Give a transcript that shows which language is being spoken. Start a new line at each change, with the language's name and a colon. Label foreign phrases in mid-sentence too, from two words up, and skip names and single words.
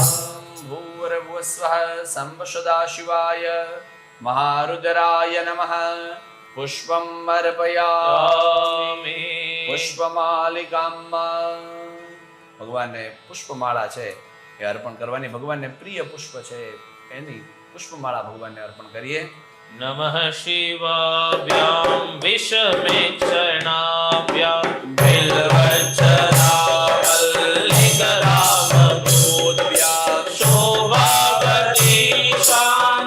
Sanskrit: भूर्भुवस्वः संपशदाशिवाय महारुद्राय नमः पुष्पम् अर्पयामि
Gujarati: પુષ્પમાલિકામ ભગવાનને પુષ્પમાળા છે એ અર્પણ કરવાની ભગવાનને પ્રિય પુષ્પ છે એની પુષ્પમાળા ભગવાનને અર્પણ કરીએ
Sanskrit: नमः शिवाभ्यां विषमेक्षणाभ्यां बिल्वच्छनावल्लिकरामभूद्भ्यां शोभावती